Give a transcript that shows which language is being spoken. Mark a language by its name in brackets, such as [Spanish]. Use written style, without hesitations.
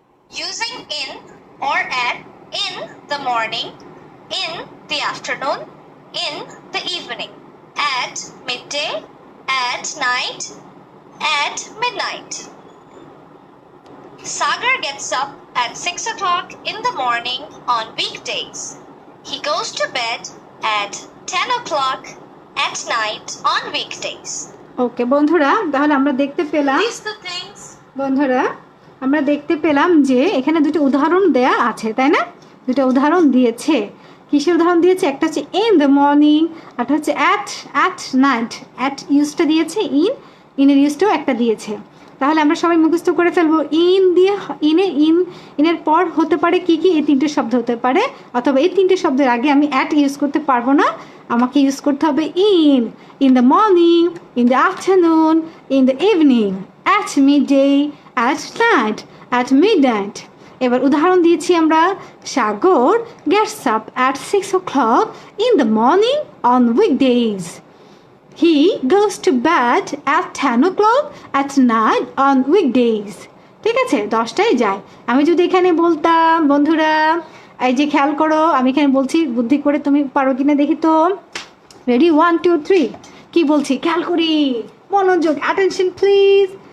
[English] Using in or at in the morning, in the afternoon, in the evening, at midday, at night, at midnight. Sagar gets up at 6 o'clock in the morning on weekdays. He goes to bed at 10 o'clock at night on weekdays. [Bangla] ওকে বন্ধুরা, তাহলে আমরা দেখতে পেলাম, [English] These the things. [Bangla] বন্ধুরা আমরা দেখতে পেলাম যে এখানে দুটো উদাহরণ দেয়া আছে, তাই না? দুটো উদাহরণ দিয়েছে। কিসের উদাহরণ দিয়েছে? একটা হচ্ছে [English] in the morning, [Bangla] একটা হচ্ছে [English] At night. [Bangla] অ্যাট ইউজটা দিয়েছে, ইনের ইউজটাও একটা দিয়েছে। তাহলে আমরা সবাই মুখস্থ করে ফেলবো। ইন দিয়ে ইনের পর হতে পারে কি কি? এই 3টে শব্দ হতে পারে, অথবা এই 3টে শব্দের আগে আমি অ্যাট ইউজ করতে পারবো না, আমাকে ইউজ করতে হবে [English] In the morning, in the afternoon, in the evening, at midday, at night, at midnight. [Bangla] এবার উদাহরণ দিয়েছি আমরা, [English] Sagar gets up at 6 o'clock in the morning on weekdays. He goes to bed at 10 o'clock at night on weekdays. [Bangla] ঠিক আছে, 10টায় যায়। আমি যদি এখানে বলতাম, বন্ধুরা এই যে খেয়াল করো, আমি এখানে বলছি, বুদ্ধি করে তুমি পারো কিনা দেখি তো। রেডি 1 2 3, কি বলছি খেয়াল করি, মনোযোগ, [English] Attention please.